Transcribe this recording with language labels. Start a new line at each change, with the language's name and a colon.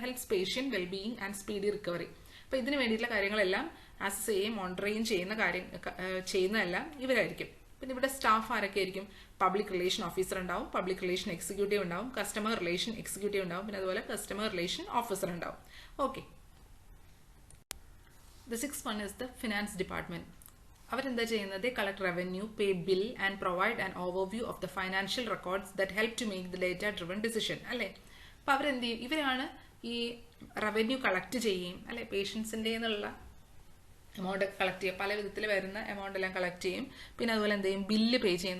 English: Helps patient wellbeing and speedy recovery.
Malayalam: അപ്പോൾ ഇതിന് വേണ്ടിയിട്ടുള്ള കാര്യങ്ങളെല്ലാം അസസ് ചെയ്യുകയും മോണിറ്റർ ചെയ്യുകയും ചെയ്യുന്നതെല്ലാം ഇവരായിരിക്കും. പിന്നെ ഇവിടെ സ്റ്റാഫ് ആരൊക്കെ ആയിരിക്കും? പബ്ലിക് റിലേഷൻ ഓഫീസർ ഉണ്ടാവും, പബ്ലിക് റിലേഷൻ എക്സിക്യൂട്ടീവ് ഉണ്ടാവും, കസ്റ്റമർ റിലേഷൻ എക്സിക്യൂട്ടീവ് ഉണ്ടാവും, പിന്നെ അതുപോലെ കസ്റ്റമർ റിലേഷൻ ഓഫീസർ ഉണ്ടാവും. Okay.
English: The sixth one is the finance department.
Malayalam: അവരെന്താ ചെയ്യുന്നത്?
English: Collect revenue, pay bill and provide an overview of the financial records that help to make the data driven decision അല്ലേ.
Malayalam: അപ്പോൾ അവരെന്ത് ചെയ്യും? ഇവരാണ് ഈ revenue collect ചെയ്യുകയും അല്ലെ പേഷ്യൻസിൻ്റെ എന്നുള്ള എമൗണ്ട് കളക്ട് ചെയ്യും, പല വിധത്തിൽ വരുന്ന എമൗണ്ട് എല്ലാം കളക്ട് ചെയ്യും. പിന്നെ അതുപോലെ എന്ത് ചെയ്യും, ബില്ല് പേ ചെയ്യും.